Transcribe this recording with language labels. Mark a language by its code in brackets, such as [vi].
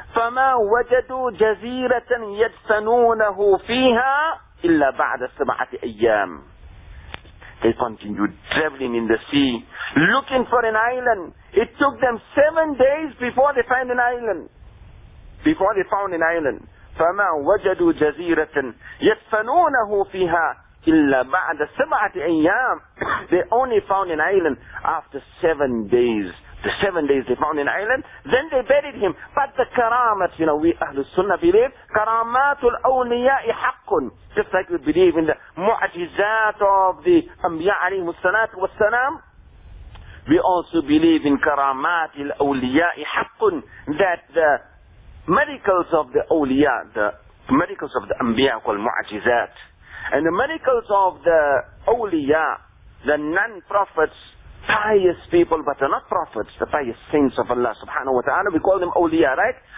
[ar] فَمَا وَجَدُوا جَزِيرَةً يَدْفَنُونَهُ فِيهَا إِلَّا بَعْدَ سَبْعَةِ أَيَّامٍ [en] They continued traveling in the sea, looking for an island. It took them 7 days before they found an island. [ar] فَمَا وَجَدُوا جَزِيرَةً يَدْفَنُونَهُ فِيهَا إِلَّا بَعْدَ سَبْعَةِ أَيَّامٍ [en] They only found an island after 7 days. The 7 days they found an island, then they buried him. But the karamat, you know, we Ahlul Sunnah believe, [ar] karamatu al-awliya'i haqqun. [en] Just like we believe in the mu'ajizat of the Anbiya alayhimus salatu was salam, we also believe in [ar] karamat al-awliya'i haqqun, [en] that the miracles of the awliya, the miracles of the Anbiya called mu'ajizat, And the miracles of the awliya, the non-prophets, pious people, but they're not prophets, the pious saints of Allah subhanahu wa ta'ala, we call them awliya, right?